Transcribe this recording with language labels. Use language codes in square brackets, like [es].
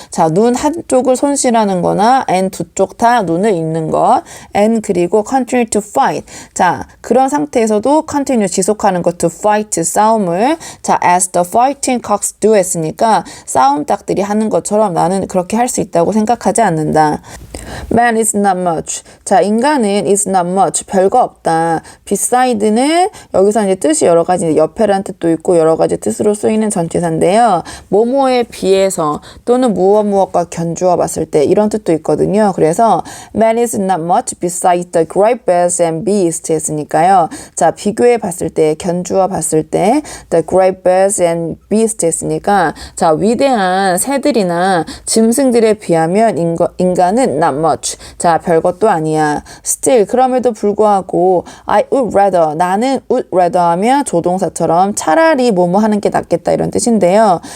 [ko] 자, 눈 한쪽을 손실하는 거나 and 두 쪽 다 눈을 잃는 것. [en] and 그리고 continue to fight. [ko] 자, 그런 상태에서도 continue 지속하는 것 to fight 싸움을. 자, as the fighting cocks do 했으니까 싸움닭들이 하는 것처럼 나는 그렇게 할 수 있다고 생각하지 않는다. [en] Man is not much. 자, 인간은 is not much. [ko] 별거 없다. beside는 여기서 이제 뜻이 여러 가지 옆에란 뜻도 있고 여러 가지 뜻으로 쓰이는 전치사인데요. 뭐뭐에 비해서 또는 무엇과 견주어 봤을 때 이런 뜻도 있거든요. [en] 그래서 man is not much beside the great birds and beasts 했으니까요. [ko] 자, 비교해 봤을 때 견주어 봤을 때 the great birds and beasts 했으니까 자, 위대한 새들이나 짐승들에 비하면 인간은 not much. 자, 별것도 아니야. Still, 그럼에도 불구하고 I would rather, 나는 would rather 하면 조동사처럼 차라리 뭐뭐 하는 게 낫겠다 이런 뜻인데요.